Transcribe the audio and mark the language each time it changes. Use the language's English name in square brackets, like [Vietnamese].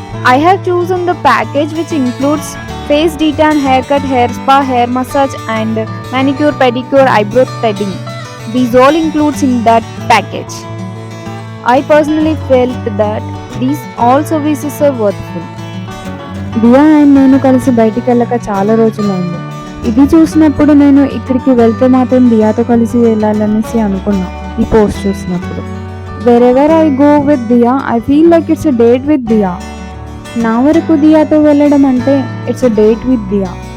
[English] I have chosen the package which includes face detan, haircut, hair spa, hair massage and manicure, pedicure, eyebrow threading. These all includes in that package. I personally felt that these all services are worthful. [Telugu] Diya and నేను కలిసి బయటికి వెళ్ళక చాలా రోజులైంది. ఇది చూసినప్పుడు నేను ఇక్కడికి వెళ్తే మాత్రం దియాతో కలిసి వెళ్ళాలనేసి అనుకున్నా. ఈ పోస్ట్ చూసినప్పుడు [English] wherever I go with Diya, I feel like it's a date with Diya. [Telugu] నా వరకు దియాతో వెళ్ళడం అంటే [English] It's a date with Diya.